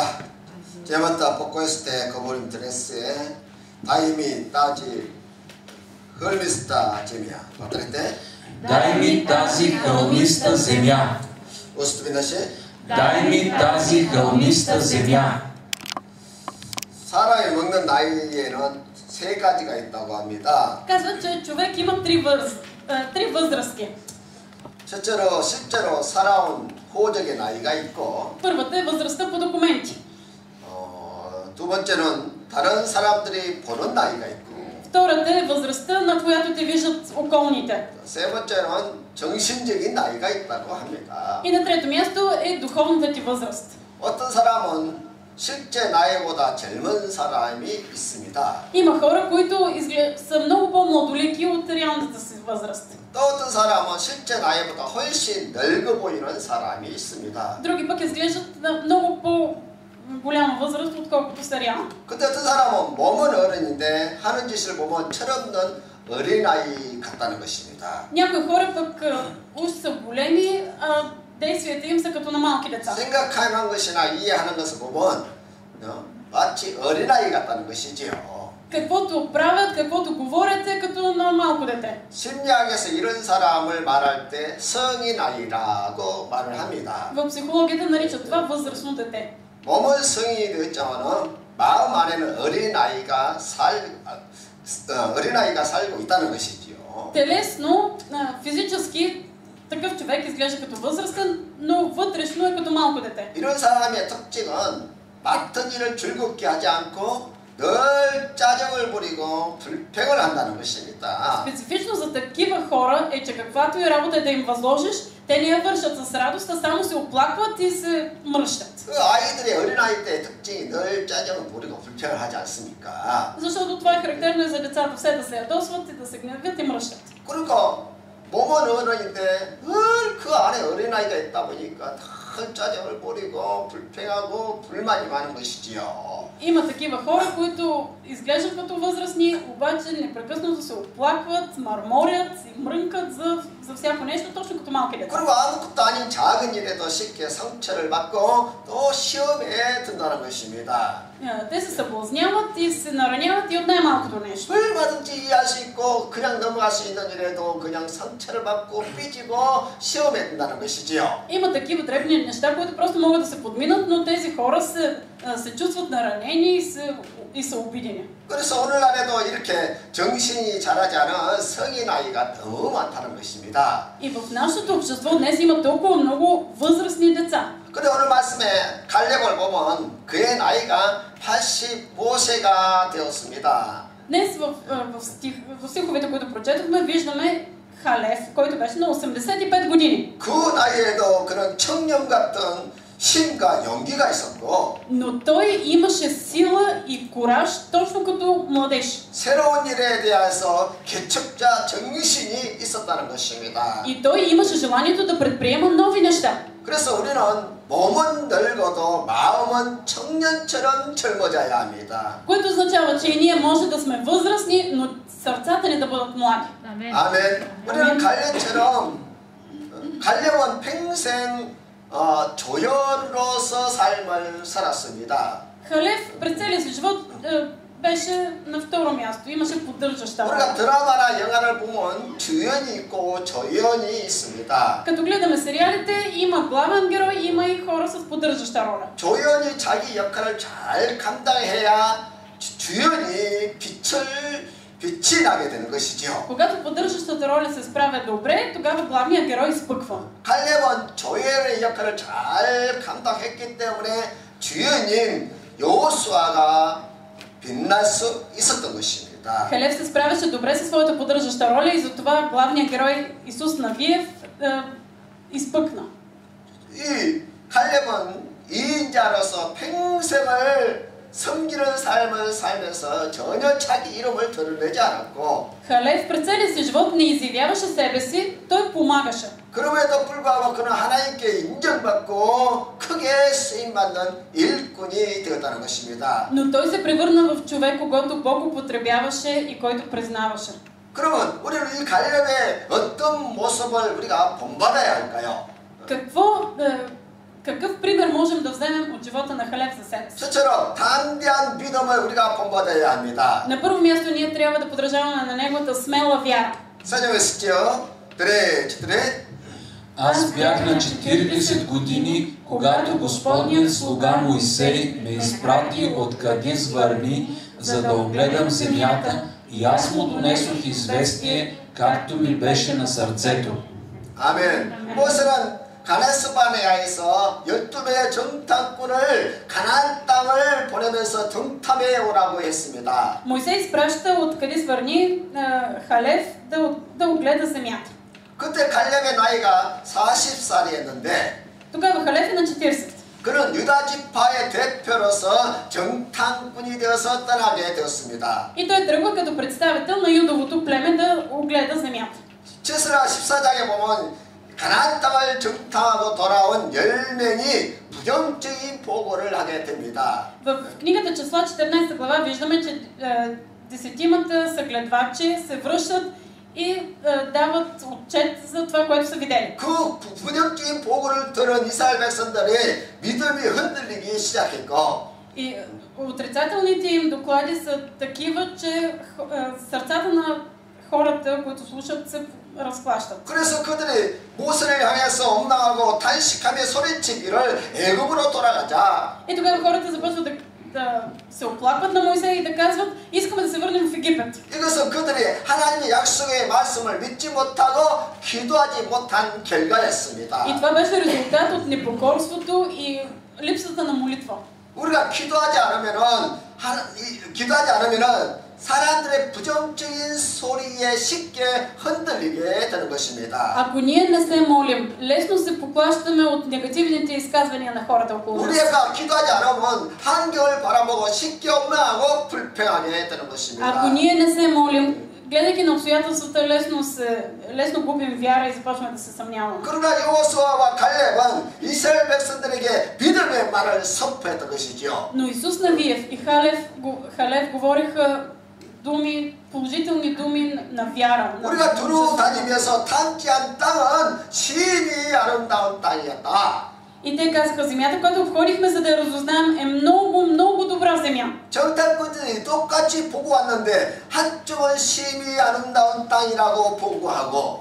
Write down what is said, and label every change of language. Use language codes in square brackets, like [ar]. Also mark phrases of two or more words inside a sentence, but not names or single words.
[bg] Темата по което говорим днес е дай ми тази хълмиста земя. Повторете. Дай ми тази хълмиста земя. Още веднъж. Дай ми тази хълмиста земя. [ko] 사람이 먹는 나이에는 세 가지가 있다고 합니다. [bg] Казват, че човек има три възрасти. [ko] 실제로 살아온 호적의 나이가 있고, [bg] Първата е възрастта по документи. [ko] 두 번째는 다른 사람들이 보는 나이가 있고, [bg] Втората е възрастта, на която те виждат околните. [ko] 세 번째는 정신적인 나이가 있다고 합니다. [bg] И на трето място е духовната ти възраст. [ko] 어떤 사람은 실제 나이보다 젊은 사람이 있습니다. [bg] Има хора, които са много по-младолеки от реалната си възраст. [ko] 또 어떤 사람은 실제 나이보다 훨씬 늙어 보이는 사람이 있습니다. [bg] Други пък изглеждат на много по-голяма възраст, отколкото са реално. [ko] 근데 어떤 사람은 몸은 어른인데 하는 짓을 보면 철없는 어린아이 같다는 것입니다. [bg] Някои хора пък уж са големи, а действията им са като на малки деца. [ko] 생각하는 것이나 이해하는 것을 보면 마치 어린아이 같다는 것이지요. [bg] Каквото правят, каквото говорят е като на малко дете. [ko] 심리학에서 이런 사람을 말할 때 성인아이라고 말을 합니다. [bg] В психологията наричат това възрастно дете. [ko] 몸은 성인이 되었지만은 마음 안에는 어린아이가 살고 있다는 것이지요. [bg] Телесно, физически такъв човек изглежда като възрастен, но вътрешно е като малко дете. [ko] 이런 사람의 특징은 맡은 일을 즐겁게 하지 않고 늘 짜증을 부리고 불평을 한다는 것입니다. [bg] Специфично за такива хора е, че каквато и работа да им възложиш, те не я вършат с радост, а само се оплакват и се мръщат. [ko] 그 아이들의 어린아이 때의 특징이 늘 짜증을 부리고 불평을 하지 않습니까? [bg] Защото това е характерно и за децата, все да се ядосват и да се гневят и мръщат. [ko] 그러니까 몸은 어른인데 늘 그 안에 어린아이가 있다 보니까 늘 짜증을 부리고 불평하고 불만이 많은 것이지요. [bg] Има такива хора, които изглеждат като възрастни, обаче непрекъснато се оплакват, мърморят и мрънкат за всяко нещо, точно като малки деца. [ko] 그리고 아무것도 아닌 작은 일에도 쉽게 상처를 받고 또 시험에 든다는 것입니다. [bg] Те се съблазняват и се нараняват и от най-малкото нещо. [ko] 얼마든지 이해할 수 있고 그냥 넘어갈 수 있는 일에도 그냥 상처를 받고 삐지고 시험에 든다는 것이지요. [bg] Има такива дребни неща, които просто могат да се подминат, но тези хора се чувстват наранени и са обидени. [ko] 그래서 오늘날에도 이렇게 정신이 자라지 않은 성인 아이가 너무 많다는 것입니다. [bg] И в нашето общество днес има толкова много възрастни деца. [ko] 근데 오늘 말씀에 갈렙을 보면 그의 나이가 85세가 되었습니다. [bg] Днес в стиховете, които прочетохме, виждаме Халев, който беше на 85 години. [ko] 그 나이에도 그는 청년 같은 힘과 용기가 있었고 [bg] Но той имаше сила и кураж точно като младеж. [ko] 새로운 일에 대해서 개척자 정신이 있었다는 것입니다. [bg] И той имаше желанието да предприема нови неща. [ko] 그래서 우리는 몸은 늙어도 마음은 청년처럼 젊어져야 합니다. [bg] Което означава, че и ние може да сме възрастни, но сърцата ни да бъдат млади. [ko] 아멘. 우리는 갈렙처럼 갈렙은 평생 조연으로서 삶을 살았습니다. [bg] Халев през целия си живот беше на второ място. Имаше поддържаща [ko] 우리가 [bg] роля. [ko] 드라마나 영화를 보면 주연이 있고 조연이 있습니다. [bg] Като гледаме сериалите, има главен герой, има и хора с поддържаща роля. [ko] 조연이 자기 역할을 잘 감당해야 주연이 빛이 나게 되는 것이죠. [bg] Когато поддържащата роля се справя добре, тогава главният герой изпъква. [ko] 갈렙은 조연의 역할을 잘 감당했기 때문에 주연인 여호수아가 빛날 수 있었던 것입니다. [bg] Халев се справяше добре със своята поддържаща роля и затова главният герой Исус Навиев изпъкна. [ko] 이 갈렙은 이인자로서 평생을 섬기는 삶을 살면서 전혀 자기 이름을 드러내지 않았고 [bg] Халев през целия си живот не изявяваше себе си, той помагаше. [ko] 그럼에도 불구하고 그는 하나님께 인정받고 크게 쓰임받는 일꾼이 되었다는 것입니다. [bg] Но той се превърна в човек, когато Бог употребяваше и който признаваше. [ko] 그러면 우리는 이 갈렙의 어떤 모습을 우리가 본받아야 할까요? [bg] Какъв пример можем да вземем от живота на Халев за себе си? [ko] 저처럼 담대한 믿음을 우리가 본받아야 합니다. [bg] На първо място ние трябва да подражаваме на неговата смела вяра. [ko] 설명했었죠? 그래. [bg] Аз бях на 40 години, когато Господният слуга Моисей ме изпрати от Кадис Варни, за да огледам земята, и аз му донесох известие, както ми беше на сърцето. [ko] 아멘. 모세는 가나스 바네아에서 12명의 정탐꾼을 가나안 땅을 보내면서 정탐해 오라고 했습니다. [bg] Мойсей изпраща от Кадис Варни Халев да огледа земята. [ko] 그때 갈렙의 나이가 40살이었는데 [bg] Тогава Халев е на 40. [ko] 그는 유다 지파의 대표로서 정탐꾼이 되어서 떠나게 되었습니다. [bg] И той тръгва като представител на Юдовото племе да огледа земята. [ko] 츠스라 14장에 보면 가나안 땅을 정탐하고 돌아온 10명이 부정적인 보고를 하게 됩니다. [bg] В книгата Числа 14 глава виждаме, че 10-мата съгледвачи се връщат и дават отчет за това, което са видели. [ko] 그 부정적인 보고를 들은 이스라엘 백성들이 믿음이 흔들리기 시작했고 [bg] И отрицателните им доклади са такива, че сърцата на хората, които слушат, се разклащат. [ko] 그래서 그들이 모세를 향해서 원망하고 탄식하며 소리치기를 애굽으로 돌아가자. [bg] И тогава хората започват да се оплакват на Мойсей и да казват: искаме да се върнем в Египет. [ko] 이것은 그들이 하나님의 약속의 말씀을 믿지 못하고 기도하지 못한 결과였습니다. [bg] И това беше резултат от непокорството и липсата на молитва. [ko] 우리가 기도하지 않으면은 사람들의 부정적인 소리에 쉽게 흔들리게 되는 것입니다. [bg] Ако ние не се молим, лесно се поплащаме от негативните изказвания на хората около нас. [ko] 우리가 기도하지 않으면 환경을 바라보고 쉽게 원망하고 불평하게 되는 것입니다. [bg] Ако ние не се молим, гледайки на обстоятелствата, лесно губим вяра и започваме да се съмняваме. [ko] 그러나 여호수아와 갈렙은 이스라엘 백성들에게 믿음의 말을 선포했던 것이죠. [bg] Но Исус Навиев и Халев говориха думи, положителни думи на вяра. [ko] 우리가 두루 다니면서 탐지한 땅은 심히 아름다운 땅이었다. [bg] И те казаха, земята, която обходихме, за да я разузнаем, е много, много добра земя. [ko] 정탐꾼들이 똑같이 보고 왔는데 한쪽은 심히 아름다운 땅이라고 보고하고